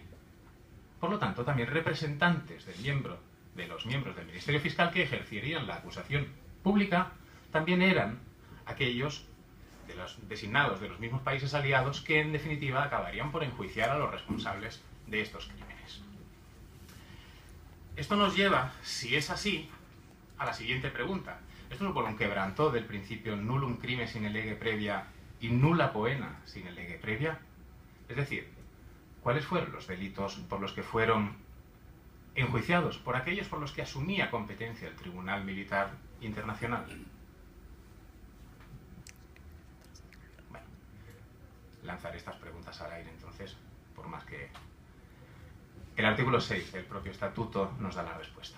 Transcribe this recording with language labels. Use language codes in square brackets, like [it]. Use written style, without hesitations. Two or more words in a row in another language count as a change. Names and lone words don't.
[es] Por lo tanto, también representantes de los miembros del Ministerio Fiscal que ejercerían la acusación pública también eran aquellos de los designados de los mismos países aliados que en definitiva acabarían por enjuiciar a los responsables de estos crímenes. Esto nos lleva, si es así, a la siguiente pregunta. ¿Esto supone un quebranto del principio [la] nullum crimen sine lege previa [es] y [la] nulla poena sine lege previa? [es] Es decir, ¿cuáles fueron los delitos por los que fueron enjuiciados? Por aquellos por los que asumía competencia el Tribunal Militar Internacional. Bueno, lanzaré estas preguntas al aire entonces, por más que el artículo 6 del propio estatuto nos da la respuesta.